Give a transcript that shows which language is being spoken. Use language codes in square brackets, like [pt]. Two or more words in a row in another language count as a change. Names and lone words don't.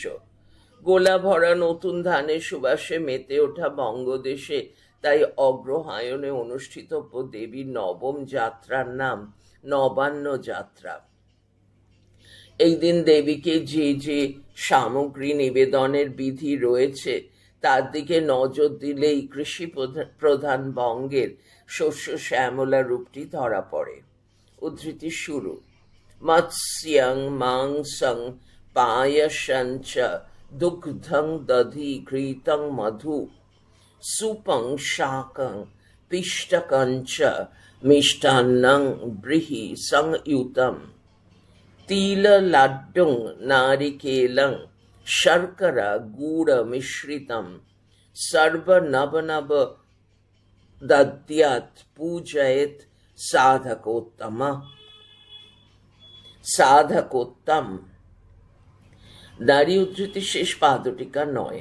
[bn] গোলা ভরা নতুন ধানের সুবাসে মেতে ওঠা বঙ্গদেশে তাই অগ্রহায়ণে অনুষ্ঠিতব্য দেবীর নবম যাত্রার নাম নবান্ন যাত্রা। এই দিন দেবীকে যে যে সামগ্রী নিবেদনের বিধি রয়েছে তার দিকে নজর দিলেই কৃষি প্রধান বঙ্গের শস্য শ্যামলা রূপটি ধরা পড়ে। উদ্ধৃতি শুরু। [sa] মৎস্যং মাংসং পায়সঞ্চ দুগ্ধং দধি ঘৃতং মধু সুপং শাকং পিষ্টকঞ্চ মিষ্টান্নং ব্রীহি সংযুতম তিল লাড্ডুং নারিকেলং শর্করা গুড় মিশ্রিতম সর্ব নব নব দদ্যাৎ পূজয়েত সাধকোত্তম। [bn] নারী উদ্ধৃতি শেষ, পাদটিকা 9।